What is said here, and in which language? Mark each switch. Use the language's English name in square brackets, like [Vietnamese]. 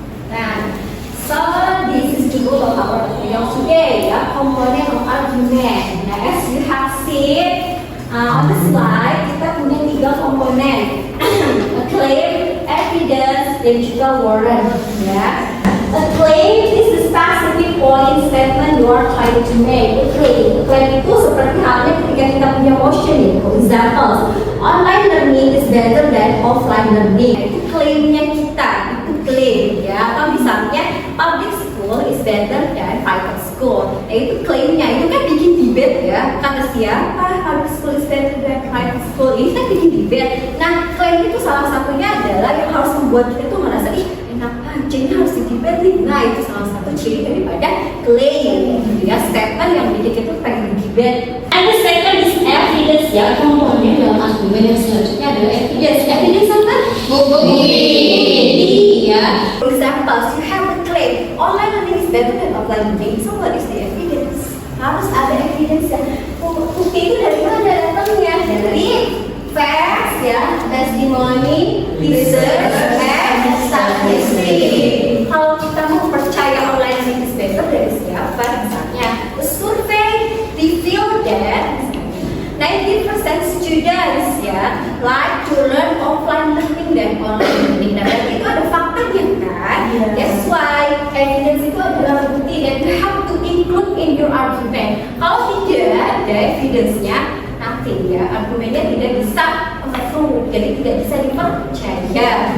[English] Nah, so this is the goal of our video today, ya, component of argument. Nah, as you have seen on the slide, [Indonesian] kita punya 3 komponen, [English] a claim, evidence, [Indonesian] dan juga [English] warrant. Ya, a claim is the specific point statement you are trying to make. A claim [Indonesian] itu seperti halnya ketika kita punya motion nih. [English] For example, online learning is better than offline learning. [Indonesian] Itu klaimnya kita, itu klaim ya. [English] Atau misalnya public school is better than private school. [Indonesian] Nah itu klaimnya, itu kan bikin [English] debate [Indonesian] ya. Kata siapa [English] public school is better than private school? [Indonesian] Ini kan bikin debate. Nah klaim itu salah satunya adalah yang harus membuat kita tuh merasa enak aja, ini harus di- [English] debate [Indonesian] nih. Nah itu salah satu ciri daripada klaim gitu ya. [English] Statement [Indonesian] yang bikin kita tuh pengen debate. [English] And the second is evidence ya. [Indonesian] Komponen dalam argumen yang selanjutnya adalah [English] evidence. Evidence apa? [Indonesian] Bukti ya. [English] For example, you have a claim online learning is better than offline learning. So what is the evidence? [Indonesian] Harus ada evidence ya. Bukti itu dari mana datangnya? Dari facts ya, testimoni, research, [English] and [Indonesian] statistik. Kalau kita mau percaya [English] online learning is better [Indonesian] dari siapa? [English] Misalnya, a survey revealed that 90% students ya like to learn offline learning than online learning. [Indonesian] Nah, berarti itu ada faktanya kan? [English] That's why evidence [Indonesian] itu adalah bukti dan [English] you have to include in your argument. [Indonesian] Kalau tidak ada evidence-nya, [English] nothing ya, [Indonesian] argumennya tidak bisa proof, jadi tidak bisa dipercaya.